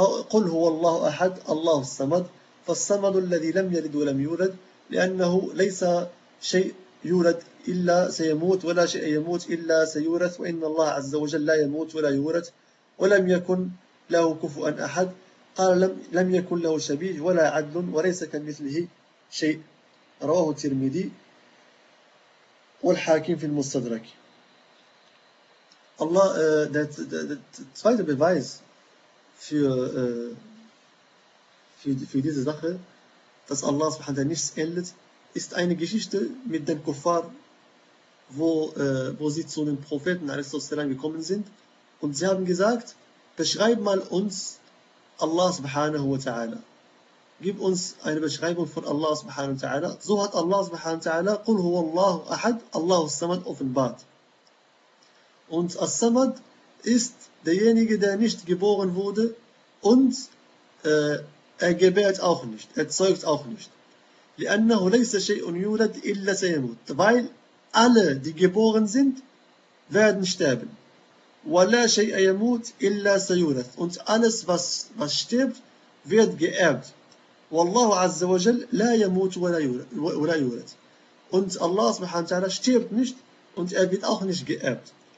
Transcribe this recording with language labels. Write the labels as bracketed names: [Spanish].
[Arabic] قل هو الله أحد الله الصمد, فالصمد الذي لم يلد ولم يولد, لأنه ليس شيء يولد إلا سيموت, ولا شيء يموت إلا سيورث, وإن الله عز وجل لا يموت ولا يورث, ولم يكن له كفؤا أحد, قال لم يكن له شبيه ولا عدل, وليس كمثله شيء, رواه الترمذي والحاكم في المستدرك. [German] الله zweite Beweis für diese Sache, dass Allah subhanahu wa ta'ala nichts ähnelt, ist eine Geschichte mit den Kuffar, wo sie zu den Propheten a.s. gekommen sind und sie haben gesagt, beschreib mal uns Allah subhanahu wa ta'ala. Gib uns eine Beschreibung von Allah subhanahu wa ta'ala. So hat Allah subhanahu wa ta'ala [Arabic] قُلْ هُوَ اللَّهُ أَحَدْ اللَّهُ السَّمَدْ [German] offenbart. Und As-Samad ist derjenige, der nicht geboren wurde und er gebärt auch nicht, er zeugt auch nicht. [Arabic] لأنه ليس شيء يولد إلا سيموت. [German] Weil alle, die geboren sind, werden sterben. [Arabic] ولا شيء يموت إلا سيورث. [German] Und alles, was stirbt, wird geerbt. [Arabic] والله عز وجل لا يموت ولا يورث. [German] Und Allah سبحانه وتعالى stirbt nicht und er wird auch nicht geerbt.